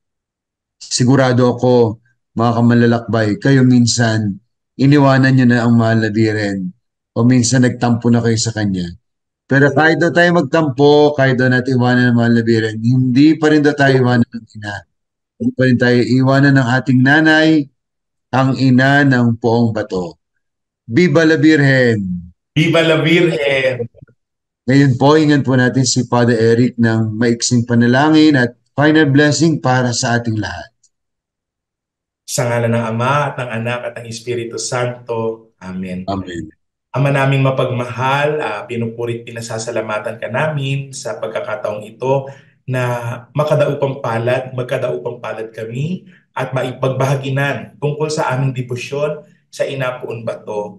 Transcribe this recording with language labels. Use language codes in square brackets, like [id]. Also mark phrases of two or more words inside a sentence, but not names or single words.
[tl] Sigurado ako, mga kamanlalakbay, kayo minsan, iniwanan niyo na ang Mahal na Biren o minsan nagtampo na kayo sa Kanya. Pero kahit daw tayo magtampo, kahit daw natin iwanan ng Mahal na Biren, hindi pa rin daw tayo iwanan ng ina. Hindi pa rin tayo iwanan ng ating nanay, ang ina ng Poong Bato. [es] Viva la Virgen! Viva la Virgen! [tl] Ngayon po, hingan po natin si Father Eric ng maiksing panalangin at [en] final blessing [tl] para sa ating lahat. Sa ngalan ng Ama at ng Anak at ng Espiritu Santo. Amen. Amen. Ama naming mapagmahal, pinupurit pinasasalamatan ka namin sa pagkakataong ito na magkadaupang palad kami at maipagbahaginan tungkol sa aming debosyon sa Inapuon Bato.